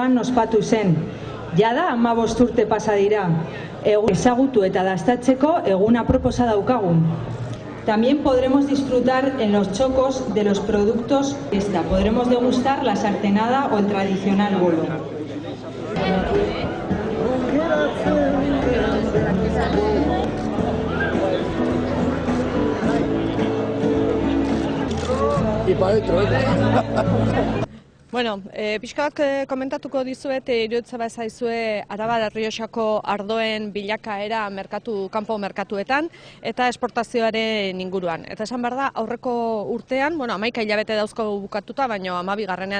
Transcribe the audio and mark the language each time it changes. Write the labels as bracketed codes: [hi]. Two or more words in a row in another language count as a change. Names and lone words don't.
[eu] ospatu zen. Jada 15 urte pasa dira. Ezagutu eta dastatzeko egun aproposa daukagu. [es] También podremos disfrutar en los chocos de los productos. Podremos degustar la sartenada o el tradicional bolo. Y para adentro. [eu] Bueno, pixka bat komentatuko dizuet, iruditzen bazaizue Arabar Errioxako ardoen bilakaera kanpo merkatuetan eta esportazioaren inguruan. Eta esan behar da, aurreko urtean, 11 hilabete dauzko bukatuta, baina 12.